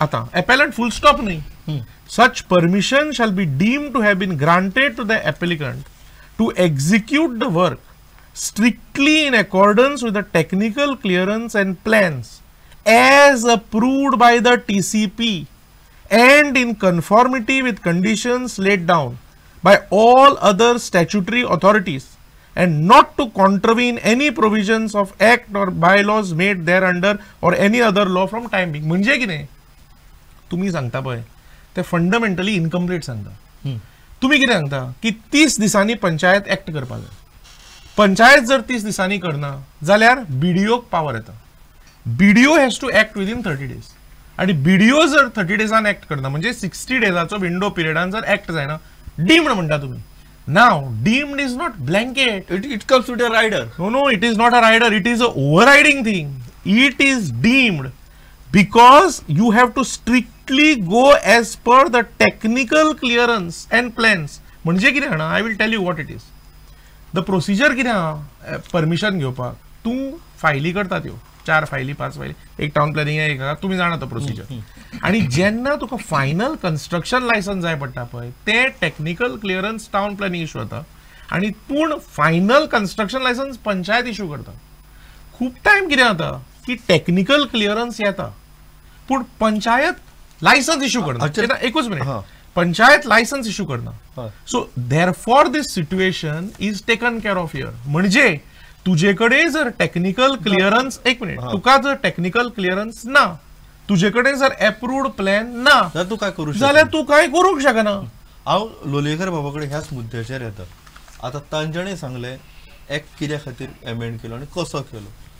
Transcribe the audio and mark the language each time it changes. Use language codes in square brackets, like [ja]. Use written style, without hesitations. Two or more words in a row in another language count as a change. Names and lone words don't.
[en] Appellant full stop nahi. Such permission shall be deemed to have been granted to the applicant to execute the work strictly in accordance with the technical clearance and plans as approved by the TCP and in conformity with conditions laid down by all other statutory authorities and not to contravene any provisions of act or bylaws made thereunder or any other law from time being. [kok] म्हणजे कितें तुम्ही सांगता पळय ते [en] fundamentally incomplete [kok] सांगता. तुम्ही कितें सांगता की 30 दिसांनी पंचायत ऍक्ट करपाक जाय. पंचायत जर 30 दिसांनी करना जाल्यार BDOक पावर येता. [en] BDO has to act within 30 days [kok] आणि BDO जर 30 डेजान ऍक्ट करना म्हणजे 60 डेजाचो विंडो पिरियडान जर ऍक्ट जायना डीम्ड म्हणटा तुम्ही. [en] now deemed is not blanket. It comes with a rider. No, it is not a rider. It is a overriding thing. It is deemed because you have to strictly go as per the technical clearance and plans. [kok] म्हणजे कितें जाणा [en] I will tell you what it is. The procedure [kok] कितें आहा परमिशन घेवपाक तूं फायली करता त्यो 4 फायली 5 फायली एक [en] town planning [kok] एक तुम्ही जाणा तो प्रोसिजर आणि जेन्ना तुका [en] final construction licence [kok] जाय पडटा पळय ते [en] technical clearance town planning issue [kok] जाता आणि पूण [en] final construction licence [kok] पंचायत इश्यू करता. खूप टायम कितें जाता की [en] technical clearance [kok] येता पूण पंचायत [en] licence issue [kok] करना. एकूच मिनिट पंचायत [en] licence issue [kok] करना. [en] so therefore this situation is taken care of here. [kok] म्हणजे तुझेकडे जर [en] technical clearance [kok] एक मिनिट तुका जर [en] technical clearance [kok] ना तुझेकडे जर [en] approved plan [kok] ना तू काय करू जाल्यार तू काय करूंक शकना. हांव लोलयेकर बाबा कडेन ह्याच मुद्द्याचेर येता. आतां तांच्यानी सांगलें ऍक्ट कित्या खातीर एमेंड केलो आनी कसो केलो.